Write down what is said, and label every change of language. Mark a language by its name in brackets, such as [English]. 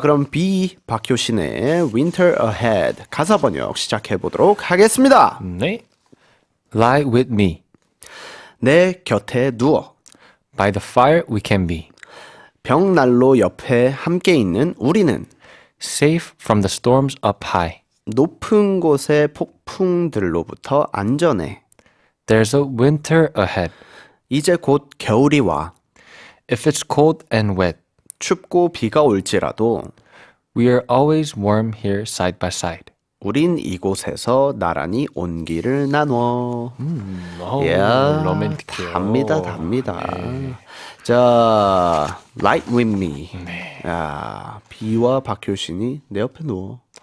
[Korean] 그럼 비 박효신의 Winter Ahead 가사 번역 시작해 보도록 하겠습니다. [English] 네. Lie with me. [Korean] 내 곁에 누워 [English] By the fire we can be. [Korean] 벽난로 옆에 함께 있는 우리는 [English] Safe from the storms up high. [Korean] 높은 곳의 폭풍들로부터 안전해. [English] There's a winter ahead. [Korean] 이제 곧 겨울이 와. [English] If it's cold and wet, [Korean] 춥고 비가 올지라도 [English] we are always warm here side by side. [Korean] 우린 이곳에서 나란히 온기를 나눠. 로맨틱해요. 답니다. 자, [English] Light with me. [Korean] 네. 야, 비와 박효신이 내 옆에 누워.